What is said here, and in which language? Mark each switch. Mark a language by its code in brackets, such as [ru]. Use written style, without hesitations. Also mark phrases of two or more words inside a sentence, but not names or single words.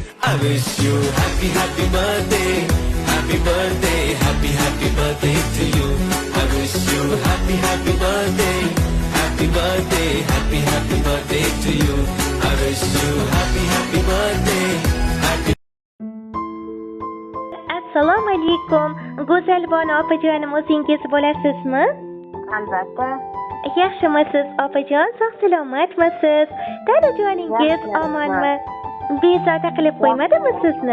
[en] I wish you happy, happy birthday. Happy birthday, happy, happy birthday to you. I wish you happy, happy birthday. Happy birthday, happy, happy birthday to you. I wish you happy, happy birthday. Happy. [uz] Assalomu alaykum. Go'zalbon opajonim, o'zingiz bo'lasizmi? Albatta. Yaxshimisiz opajon? Sog' salomatmisiz? Dadajoningiz omonmi? Bezovta qilib qo'ymadimi sizni?